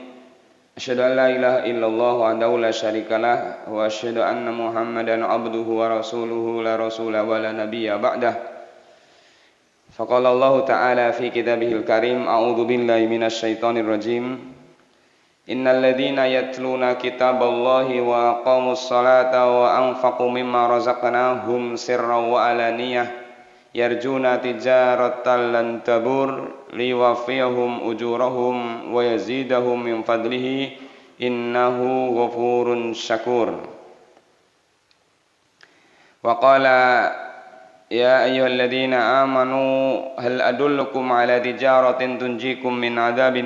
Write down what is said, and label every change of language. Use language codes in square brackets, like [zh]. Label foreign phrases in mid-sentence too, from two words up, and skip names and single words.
[ar] أشهد أن لا إله إلا الله وحده لا شريك له وأشهد أن محمدا عبده ورسوله لا رسول ولا نبي بعده. فقال الله تعالى في كتابه الكريم، أعوذ بالله من الشيطان الرجيم. إن الذين يتلون كتاب الله وأقاموا الصلاة وأنفقوا مما رزقناهم سرا وعلانية يرجون تجارة لن تبور ليوفيهم أجورهم ويزيدهم من فضله إنه غفور شكور. وقال يا أيها الذين آمنوا هل أدلكم على تجارة تنجيكم من عذاب